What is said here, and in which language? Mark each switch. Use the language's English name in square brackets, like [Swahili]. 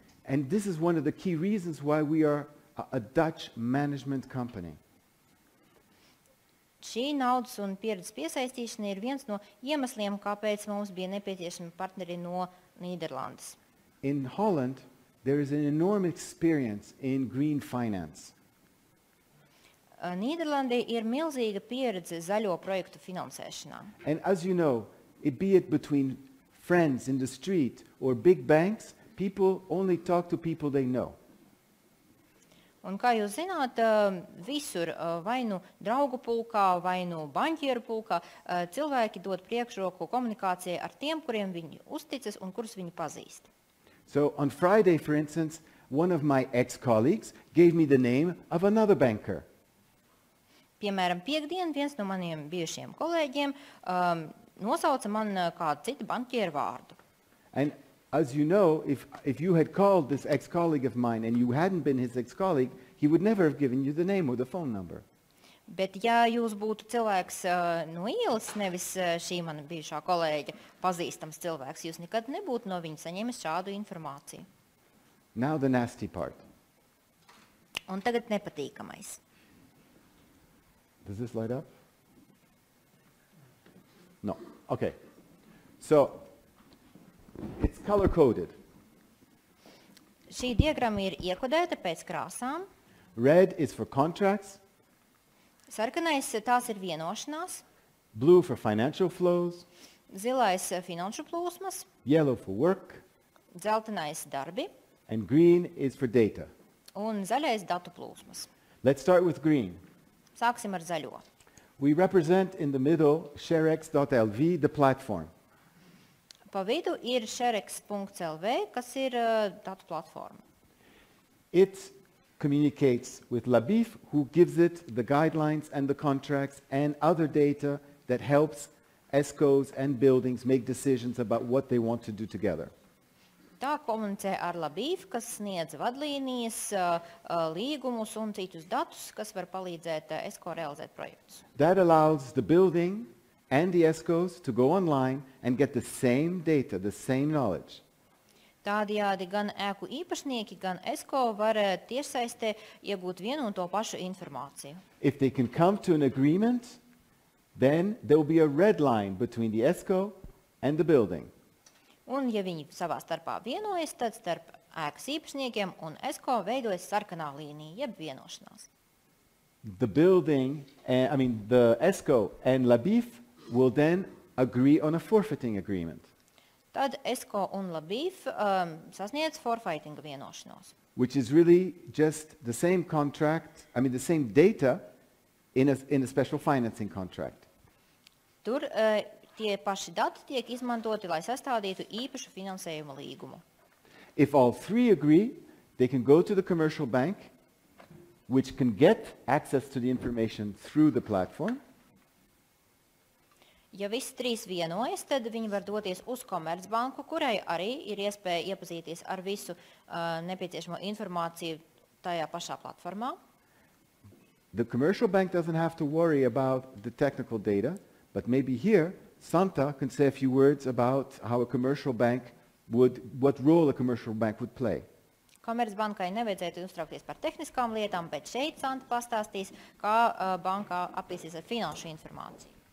[English] And this is one of the key reasons why we are a Dutch management company. [Latvian] Šī naudas un pieredzes piesaistīšana ir viens no iemesliem, kāpēc mums bija nepieciešami partneri no Nīderlandes. [English] In Holland, there is an enormous experience in green finance. [Latvian] Nīderlandē ir milzīga pieredze zaļo projektu finansēšanā. [English] And as you know, be it between friends in the street or big banks, people only talk to people they know. [Latvian] Un kā jūs zināt, visur, vai nu draugu pulkā, vai nu baņķieru pulkā, cilvēki dod priekšroku komunikācijai ar tiem, kuriem viņi uzticas un kurus viņi pazīst. [English] So on Friday, for instance, one of my ex-colleagues gave me the name of another banker. [Latvian] Piemēram, piekdien viens no maniem bijušiem kolēģiem nosauca man kādu citu baņķieru vārdu. [English] And as you know, if you had called this ex-colleague of mine and you hadn't been his ex-colleague, he would never have given you the name or the phone number. [Latvian] Bet ja jūs būtu cilvēks no ielas, nevis šī mana bijušā kolēģa pazīstams cilvēks, jūs nekad nebūtu no viņa saņēmis šādu informāciju. [English] Now the nasty part. [Latvian] Un tagad nepatīkamais. [English] Does this light up? No. Okay. So, it's color-coded. [Latvian] Šī diagramma ir iekodēta pēc krāsām. [English] Red is for contracts. [Latvian] Sarkanais tās ir vienošanās. [English] Blue for financial flows. [Latvian] Zilais finanšu plūsmas. [English] Yellow for work. [Latvian] Dzeltenais darbi. [English] And green is for data. [Latvian] Un zaļais datu plūsmas. [English] Let's start with green. [Latvian] Sāksim ar zaļo. [English] We represent in the middle sharex.lv, the platform. [Latvian] Pa vidu ir sharex.lv, kas ir datu platforma. [English] It communicates with Labif, who gives it the guidelines and the contracts and other data that helps ESCOs and buildings make decisions about what they want to do together. [Latvian] Tā komunicē ar Labif, kas sniedz vadlīnijas, līgumus un citus datus, kas var palīdzēt ESCO realizēt projektus. [English] That allows the building and the ESCOs to go online and get the same data, the same knowledge. [Latvian] Tādējādi gan ēku īpašnieki, gan ESCO var tiešsaistē iegūt vienu un to pašu informāciju. [English] If they can come to an agreement, then there will be a red line between the ESCO and the building. [Latvian] Un, ja viņi savā starpā vienojas, tad starp ēkas īpašniekiem un ESCO veidojas sarkanā līnija, jeb vienošanās. [English] The building, the ESCO and Labif will then agree on a forfeiting agreement. [Latvian] Tad ESCO un Labif sasniedz forfeitinga vienošanos. [English] Which is really just the same contract, the same data in a special financing contract. [Latvian] Tur tie paši dati tiek izmantoti, lai sastādītu īpašu finansējuma līgumu. [English] If all three agree, they can go to the commercial bank, which can get access to the information through the platform. [Latvian] Ja visi trīs vienojas, tad viņi var doties uz Komercbanku, kurai arī ir iespēja iepazīties ar visu nepieciešamo informāciju tajā pašā platformā. [English] The commercial bank doesn't have to worry about the technical data, but maybe here Santa can say a few words about how a commercial bank what role a commercial bank would play. [Latvian] Komercbankai nevajadzētu uztraukties par tehniskām lietām, bet šeit Santa pastāstīs, kā bankā apīsies ar finanšu informāciju.